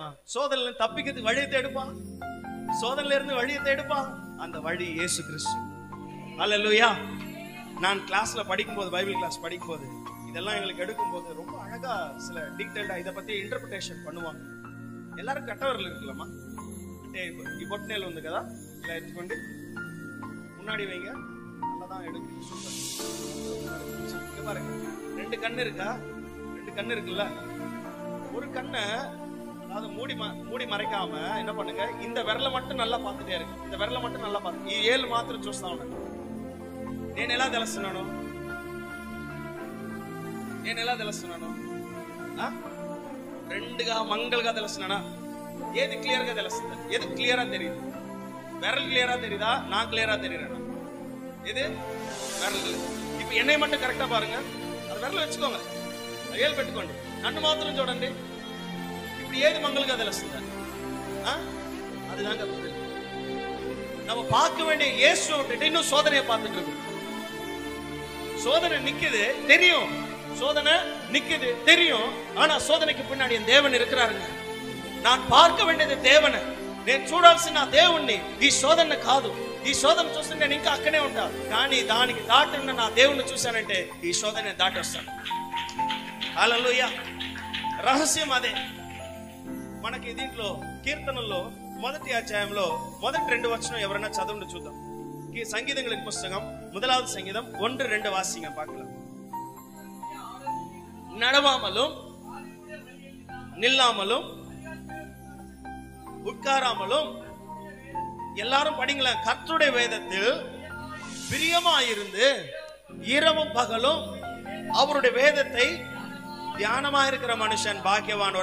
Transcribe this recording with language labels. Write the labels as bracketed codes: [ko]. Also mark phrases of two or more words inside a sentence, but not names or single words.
[ta] சோதனையில தப்பிக்கிறதுக்கு வழியை தேடுப்பா. சோதனையில இருந்து வழியை தேடுப்பா. அந்த வழி இயேசு கிறிஸ்து. ஹல்லேலூயா. நான் கிளாஸ்ல படிக்கும்போது, பைபிள் கிளாஸ் படிக்கும்போது இதெல்லாம் எங்களுக்கு எடுக்கும்போது ரொம்ப அழகா சில டீடைல்டா இதை பத்தி இன்டர்பிரேஷன் பண்ணுவாங்க. எல்லாரும் கட்டவரில் இருக்கலாமா? [te] ఈ బొట్టనేలు ఉంది కదా, ఇలా ఎత్తుకోండి, [ta] முன்னாடி வைங்க, நல்லாதான் எடுக்கு. பாருங்க, 2 கண்ணு இருக்கா? 2 கண்ணு இருக்குல்ல. ஒரு கண்ணை அதாவது மூடி மறைக்காம என்ன பண்ணுங்க, இந்த விரலை மட்டும் நல்லா பார்த்துட்டே இருக்கு. இந்த விரலை மட்டும் நல்லா பார்த்து [te] ఈ 7 మాత్రం చూస్తా ఉన్నాను. నేను ఎలా తెలుస్తున్నాను? రెండుగా మంగళగా తెలుస్తున్నానా? ఏది క్లియర్ గా తెలుస్తుంది? ఏది క్లియరా తెలియదు? [ta] விரல் கிளியரா தெரியுதா? நான் கிளியரா தெரியுறேனா? இது விரல். இப்ப என்னை மட்டும் கரெக்டா பாருங்க. அது விரல் வச்சுக்கோங்க, ஏழு పెట్టుకోండి. [te] నన్ను మాత్రం చూడండి. ఇప్పుడు ఏది మంగళగా తెలుస్తుంది? [ta] அதுதாங்க நம்ம பார்க்க வேண்டிய இயேசு விட்டுட்டு இன்னும் சோதனையை பார்த்துட்டு இருக்கோம். சோதனை நிக்குது தெரியும், சோதனை நிக்குது தெரியும். ஆனா சோதனைக்கு பின்னாடி என் தேவன் இருக்கிறாருங்க. நான் பார்க்க வேண்டியது தேவனை, [te] నేను చూడాల్సిన దేవుణ్ణి. ఈ శోధన కాదు. ఈ శోధన చూస్తే నేను ఇంకా అక్కడే ఉంటా, కానీ దానికి దాటున్న నా దేవుణ్ణి చూశానంటే ఈ శోధన దాటి వస్తాను. హల్లెలూయా. రహస్యం అదే. మనకి దీంట్లో కీర్తనల్లో 1వ అధ్యాయంలో 1-2 వచనం ఎవరైనా చదవండి చూద్దాం. [ta] సంగీతங்களின் புத்தகம் 1வது சங்கீதம் 1-2 வாசிங்க பார்க்கலாம். நடவாமலும் நில்லாமலும் உட்காராமலும் எல்லாரும் படிங்களா. கர்த்தருடைய வேதத்தில் பிரியமாயிருந்து இரவும் பகலும் அவருடைய வேதத்தை தியானமாயிருக்கிற மனுஷன் பாக்கியவான்.